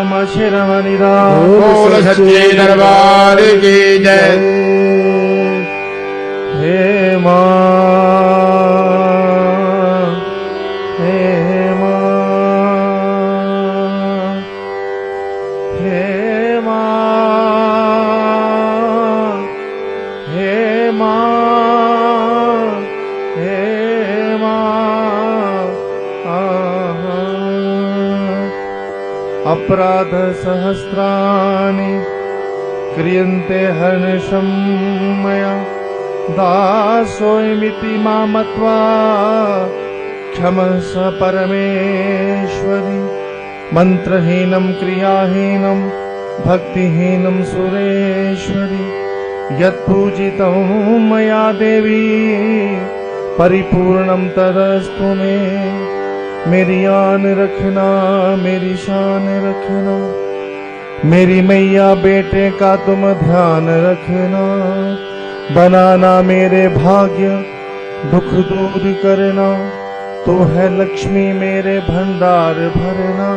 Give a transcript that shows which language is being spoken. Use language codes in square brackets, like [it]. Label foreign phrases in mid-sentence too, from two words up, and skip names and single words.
[hi] शिरोमणि बोल सच्चे दरबार की जय। हे मां, हे मां, हे मां, हे मां, हे मां। [sa] अपराध सहस्राणि क्रियन्ते हर्निशं मया दासोऽयमिति मां मत्वा क्षमस्व परमेश्वरि। मंत्रहीनं क्रियाहीनं भक्तिहीनं सुरेश्वरि। यत्पूजितं मया देवी परिपूर्णं तदस्तु मे। [hi] मेरी आन रखना, मेरी शान रखना, मेरी मैया बेटे का तुम ध्यान रखना। बनाना मेरे भाग्य, दुख दूर करना। तू है लक्ष्मी मेरे भंडार भरना।